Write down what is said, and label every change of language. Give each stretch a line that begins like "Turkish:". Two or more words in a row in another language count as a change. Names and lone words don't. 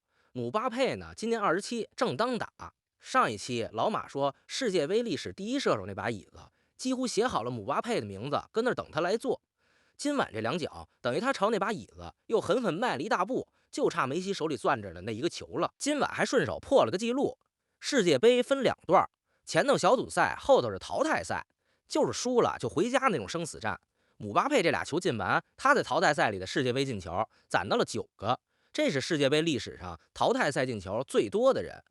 Chinese: 姆巴佩呢，今年27，正當打。上一期老馬說世界杯歷史第一射手那把椅子，幾乎寫好了姆巴佩的名字，跟那兒等他來坐。今晚這兩腳等於他朝那把椅子又狠狠邁了一大步，就差梅西手裡攥着的那一個球了。今晚還順手破了個記錄，世界杯分2段，前頭小組賽，後頭是淘汰賽，就是輸了就回家那種生死戰。姆巴佩這倆球進完，他在淘汰賽裡的世界杯進球攢到了9個，這是世界杯歷史上淘汰賽進球最多的人。